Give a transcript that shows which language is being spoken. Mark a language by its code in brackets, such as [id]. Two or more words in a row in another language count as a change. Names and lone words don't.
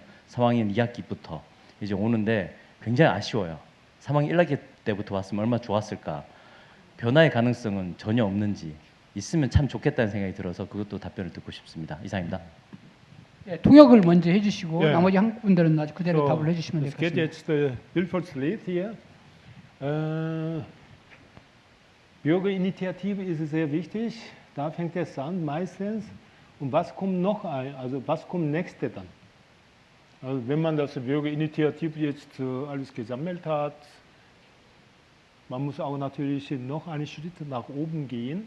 [ko] 3학년 2학기부터 이제 오는데 굉장히 아쉬워요. 3학년 1학기 때부터 왔으면 얼마나 좋았을까. 변화의 가능성은 전혀 없는지 있으면 참 좋겠다는 생각이 들어서 그것도 답변을 듣고 싶습니다. 이상입니다. 네, 통역을 먼저 해주시고 네. 나머지 한국 분들은 아주 그대로 답을 해주시면 될 [de] Es [ko] 것 [de] geht [ko] 같습니다. [de] jetzt Wilfried hier. Bürgerinitiative ist sehr wichtig. Da fängt es an meistens. Und was kommt noch ein? Also was kommt nächste dann? Also wenn man das Bürgerinitiative jetzt alles gesammelt hat, man muss auch natürlich noch einen Schritt nach oben gehen.